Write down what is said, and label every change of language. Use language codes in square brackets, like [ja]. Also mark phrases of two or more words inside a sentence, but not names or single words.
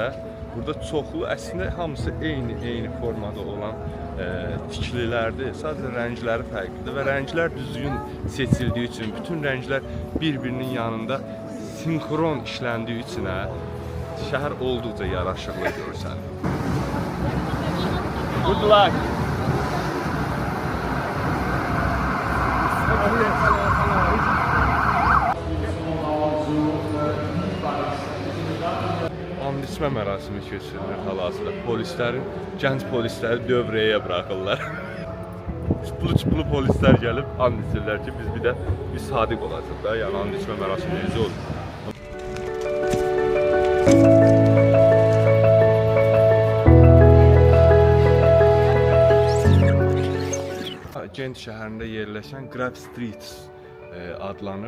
[az] Burada çoxlu əslində hamısı eyni formada olan tikililərdir. Sadəcə rəngləri fərqlidir və rənglər düzgün seçildiyi üçün bütün rənglər bir-birinin yanında sinxron işləndiyi üçün şəhər olduqca yaraşıqlı görsənir. [en] Good luck. [az] And içmə mərasimi keçirilir hal-hazırda. Gənc polisləri dövrəyə buraxırlar. Çıplı polislər gəlib and içirlər ki, biz bir də sadiq olacaq da, yəni and içmə mərasimi necə olur. Gent şəhərində yerləşən Graf Street adlanır.